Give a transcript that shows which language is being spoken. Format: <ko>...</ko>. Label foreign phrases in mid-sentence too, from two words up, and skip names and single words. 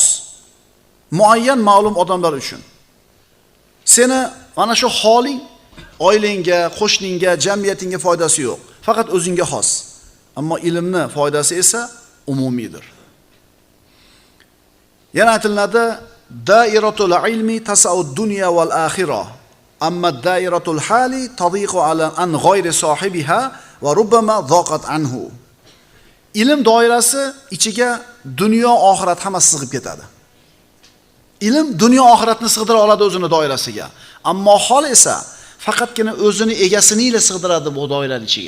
<uz>Muayyan ma'lum odamlar uchun. Seni mana shu holing oilangga, qo'shningga, jamiyatingga foydasi yo'q. Faqat o'zingga xos. Ammo ilmni foydasi esa umumiydir. Yana aytiladi,</uz> <ar>دائرة العلم تسع الدنيا والآخرة. أما دائرة الحال تضيق على عن غير صاحبها وربما ضاقت عنه.</ar> <uz>Ilm doirasi ichiga dunyo, oxirat hammasi sig'ib ketadi. Ilm dunyo, oxiratni sig'dira oladi o'zini doirasiga. Ammo hol esa faqatgina o'zini egasini sig'diradi bu doiraning ichiga.</uz>